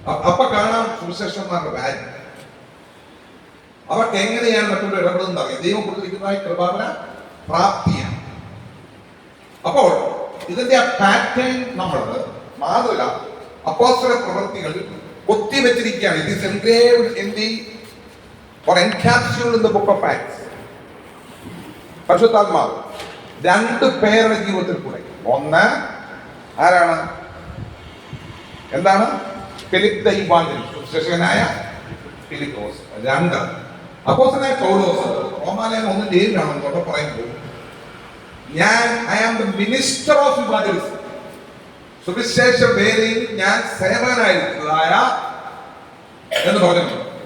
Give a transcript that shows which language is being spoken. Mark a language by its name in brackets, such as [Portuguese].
[Malayalam] അപ്പൊ കാണാം സുവിശേഷന്മാരുടെ വാല്യൂ. അവർക്ക് എങ്ങനെയാണ് മറ്റുള്ള ഇടപെടുന്നത് അറിയാം. ദൈവം കൊടുത്തിരിക്കുന്നതായ കൃപാവന പ്രാപ്തിയാണ്. അപ്പോൾ ഇതിന്റെ ആ പാറ്റേൺ നമ്മൾ മാതൃക അപ്പോസ്തല പ്രവൃത്തികൾ കൊത്തിവെച്ചിരിക്കുകയാണ്. [English] It is engraved in the or encapsulated in the book of Acts. [Malayalam] പരിശുദ്ധാത്മാവ് രണ്ട് പേരുടെ ജീവിതത്തിൽ കൂടെ. ഒന്ന് ആരാണ്? എന്താണ്? Philip the evangelist, സുവിശേഷകനായ Philipose. രണ്ട് അപ്പോസ്തലനായ പൗലോസ്. റോമാലേഖനം 1:7 തൊട്ട് പറയുമ്പോൾ [English] I am the minister of evangelism, [Malayalam] സുവിശേഷ വേലയിൽ ഞാൻ സേവകനായിരിക്കുന്നതായ എന്ന് പറഞ്ഞു.